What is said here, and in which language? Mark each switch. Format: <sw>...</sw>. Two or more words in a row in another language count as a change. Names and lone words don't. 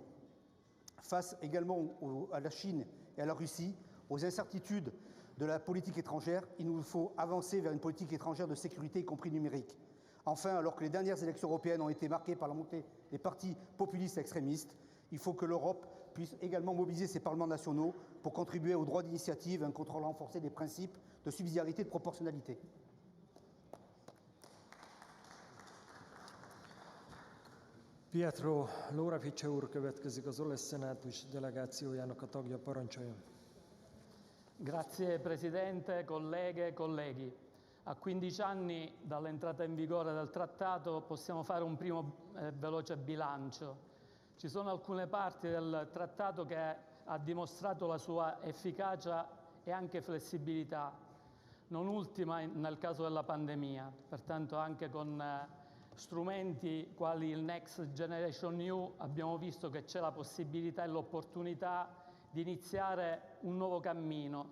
<fr>Face également à la Chine et à la Russie, aux incertitudes de la politique étrangère, il nous faut avancer vers une politique étrangère de sécurité, y compris numérique. Enfin, alors que les dernières élections européennes ont été marquées par la montée des partis populistes extrémistes, il faut que l'Europe puisse également mobiliser ses parlements nationaux pour contribuer au droit d'initiative et un contrôle renforcé des principes de subsidiarité et de proportionnalité.</fr> <hu>Pietro Lorafice úr következik, az olasz szenátus delegációjának a tagja, parancsoljon.</hu> <it>Grazie Presidente, colleghe e colleghi. A 15 anni dall'entrata in vigore del trattato possiamo fare un primo veloce bilancio. Ci sono alcune parti del trattato che ha dimostrato la sua efficacia e anche flessibilità, non ultima nel caso della pandemia, pertanto anche con strumenti quali il Next Generation EU abbiamo visto che c'è la possibilità e l'opportunità di iniziare un nuovo cammino.</it>